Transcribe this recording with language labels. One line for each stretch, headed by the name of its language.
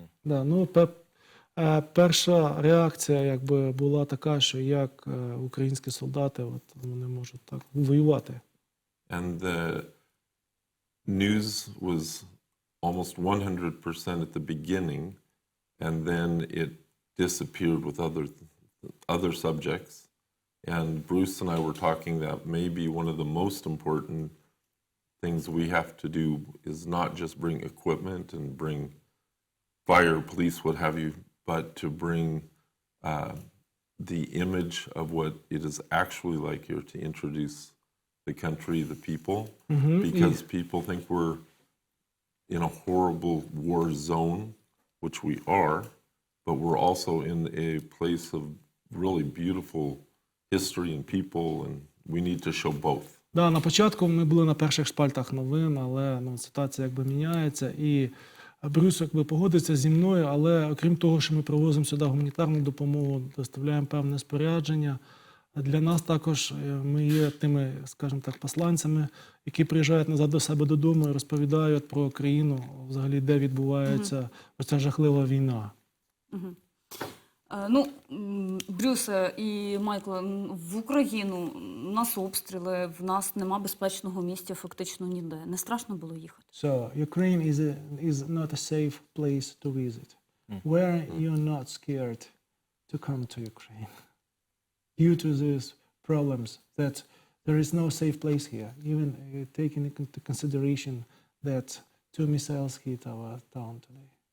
Ukrainian: Да, ну, перша реакція якби була така, що як українські солдати вони можуть так воювати.
English: And the news was almost 100% at the beginning, and then it disappeared with other subjects. And Bruce and I were talking that maybe one of the most important things we have to do is not just bring equipment and bring fire, police, what have you, but to bring the image of what it is actually like here, to introduce the country, the people, because people think we're in a horrible war zone, which we are, but we're also in a place of really beautiful history and people, and we need to show both.
Ukrainian: Да, на початку ми були на перших шпальтах новин, але ситуація якби міняється, і Брюс якби погодиться зі мною, але окрім того, що ми привозимо сюди гуманітарну допомогу, доставляємо певне спорядження, для нас також ми є тими, скажімо так, посланцями, які приїжджають назад до себе додому і розповідають про країну, взагалі, де відбувається оця жахлива війна. Ну, Брюсе і Майкле, в Україну у нас обстріли, в нас нема безпечного місця фактично ніде. Не страшно було їхати?
English: So, Ukraine is not a safe place to visit. Where you're not scared to come to Ukraine? Due to these problems that there is no safe place here, even taking into consideration that 2 missiles hit our town today.